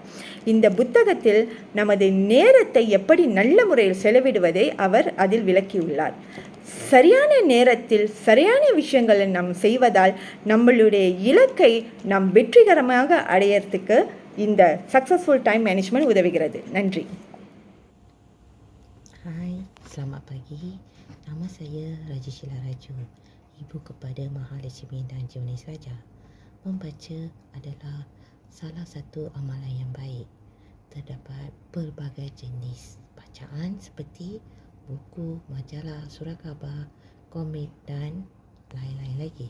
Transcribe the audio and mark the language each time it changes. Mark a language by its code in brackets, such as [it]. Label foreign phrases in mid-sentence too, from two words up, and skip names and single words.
[ta] இந்த புத்தகத்தில் நமது நேரத்தை எப்படி நல்ல முறையில் செலவிடுவதை அவர் அதில் விளக்கியுள்ளார். சரியான நேரத்தில் சரியான விஷயங்களை நாம் செய்வதால் நம்மளுடைய இலக்கை நாம் வெற்றிகரமாக அடையறதுக்கு இந்த [en] successful time management [ta] உதவுகிறது. நன்றி. [ms] Hai, selamat pagi. Nama saya Raja Sheila Raju, ibu kepada Mahalakshmi dan Jenis Raja. Membaca adalah salah satu amalan yang baik. Terdapat pelbagai jenis bacaan seperti buku, majalah, surat khabar, komik dan lain-lain lagi.